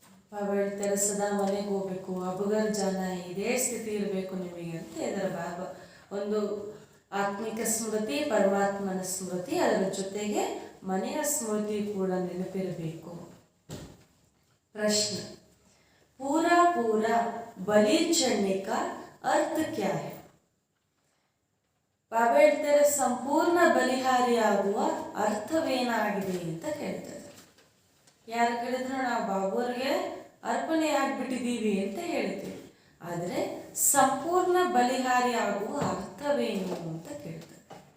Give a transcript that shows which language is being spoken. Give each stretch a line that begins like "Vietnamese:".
Kannada: ಬಾಬಾ ಹೇಳ್ತಾರೆ, ಸದಾ ಮನೆಗೆ ಹೋಗ್ಬೇಕು, ಅಬಗರ್ ಜಾನ, ಇದೇ ಸ್ಥಿತಿ ಇರಬೇಕು ನಿಮಗೆ ಅಂತ ಹೇಳಿದ್ದಾರೆ ಬಾಬಾ. ಒಂದು ಆತ್ಮಿಕ ಸ್ಮೃತಿ, ಪರಮಾತ್ಮನ ಸ್ಮೃತಿ, ಅದರ ಜೊತೆಗೆ ಮನೆಯ ಸ್ಮೃತಿ ಕೂಡ ನೆನಪಿರಬೇಕು.
Hindi: ಪ್ರಶ್ನೆ, ಪೂರಾ ಬಲಿ ಚढ़ने का अर्थ क्या है?
Kannada: ಬಾಬಾ ಹೇಳ್ತಾರೆ, ಸಂಪೂರ್ಣ ಬಲಿಹಾರಿ ಆಗುವ ಅರ್ಥವೇನಾಗಿದೆ ಅಂತ ಕೇಳ್ತಾರೆ. ಯಾರು ಕೇಳಿದ್ರು ನಾವು ಬಾಬುವ್ರಿಗೆ ಅರ್ಪಣೆ ಆಗ್ಬಿಟ್ಟಿದ್ದೀವಿ ಅಂತ ಹೇಳ್ತೀವಿ, ಆದರೆ ಸಂಪೂರ್ಣ ಬಲಿಹಾರಿ ಆಗುವ ಅರ್ಥವೇನು ಅಂತ ಕೇಳ್ತಾರೆ.